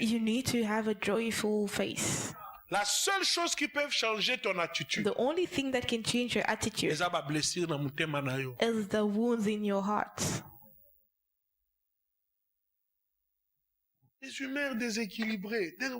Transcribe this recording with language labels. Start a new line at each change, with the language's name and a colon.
English: You need to have a joyful face.
French: La seule chose qui peut changer ton attitude,
English: The only thing that can change your attitude is the wounds in your heart.
French: Les humeurs déséquilibrées.